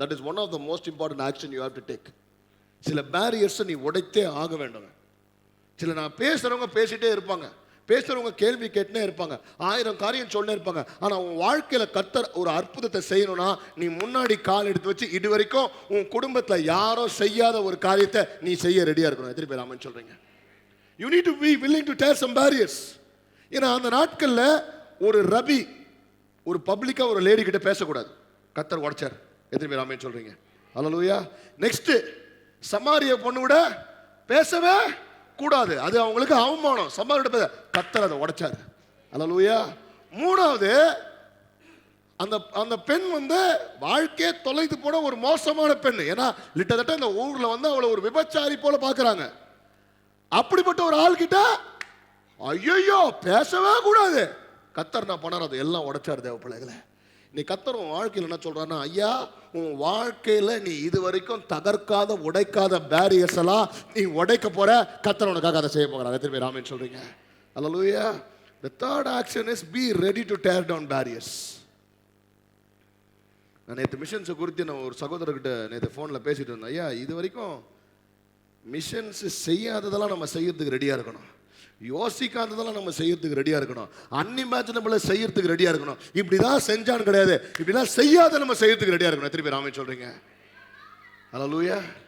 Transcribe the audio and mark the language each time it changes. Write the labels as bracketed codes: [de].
[en] That is one of the most important action you have to take. [ta] சில பேரியர்ஸை நீ உடைத்தே ஆக வேண்டும். சில நான் பேசுறவங்க பேசிட்டே இருப்பாங்க, பேசுறவங்க கேள்வி கேட்டுனே இருப்பாங்க, 1000 காரியம் சொல்லினே இருப்பாங்க. ஆனா உன் வாழ்க்கையில கர்த்தர் ஒரு அற்புதத்தை செய்யணும்னா நீ முன்னாடி கால் எடுத்து வச்சு இது வரைக்கும் உன் குடும்பத்துல யாரோ செய்யாத ஒரு காரியத்தை நீ செய்ய ரெடியா இருக்கணும். எத்தனை பேர் ஆமென் சொல்றீங்க? [en] You need to be willing to tear some barriers. [ta] ஏன்னா அந்த நாட்கள்ல ஒரு ரபி ஒரு பப்ளிக்கா ஒரு லேடி கிட்ட பேசக்கூடாது, கர்த்தர் உடைச்சார். எத்தனை பேர் ஆமென் சொல்றீங்க? ஹல்லேலூயா. நெக்ஸ்ட், சமாரிய பொண்ணு கூட பேசவே கூடாது, அது அவங்களுக்கு அவமானம். சமாரிட்ட பேச கர்த்தர் அதை உடைச்சார். ஹல்லேலூயா. மூணாவது, அந்த அந்த பெண் வந்து வாழ்க்கையே தொலைத்து போன ஒரு மோசமான பெண். ஏன்னா லிட்டத்தட்ட இந்த ஊர்ல வந்து அவளை ஒரு விபச்சாரி போல பாக்குறாங்க. அப்படிப்பட்ட ஒரு ஆள் கிட்ட ஐயோ பேசவே கூடாது, கர்த்தர் நான் பண்ணார், அதை எல்லாம் உடைச்சார். தேவ பிள்ளைகளை, நீ கர்த்தர் உன் வாழ்க்கையில் என்ன சொல்றான்னா, ஐயா உன் வாழ்க்கையில நீ இது வரைக்கும் தகர்க்காத உடைக்காத பேரியர்ஸ் எல்லாம் நீ உடைக்க போற, கர்த்தர் உனக்காக அதை செய்ய போகிறார். எத்தனை பேர் ஆமென் சொல்றீங்க? ஹல்லேலூயா. [en] The third action is be ready to tear down barriers. [ta] நான் நேற்று மிஷன்ஸை குறித்து நான் ஒரு சகோதரர்கிட்ட நேற்று ஃபோனில் பேசிட்டு இருந்தேன். ஐயா இது வரைக்கும் மிஷன்ஸ் செய்யாததெல்லாம் நம்ம செய்யறதுக்கு ரெடியாக இருக்கணும், யோசிக்காததெல்லாம் நம்ம செய்யறதுக்கு ரெடியாக இருக்கணும், அன்இமேஜினபிளை செய்யறதுக்கு ரெடியாக இருக்கணும். இப்படிதான் செஞ்சான்னு கிடையாது, இப்படிதான் செய்யாத நம்ம செய்யறதுக்கு ரெடியாக இருக்கணும். எத்தனை பேர் ஆமென் சொல்றீங்க? ஹல்லேலூயா.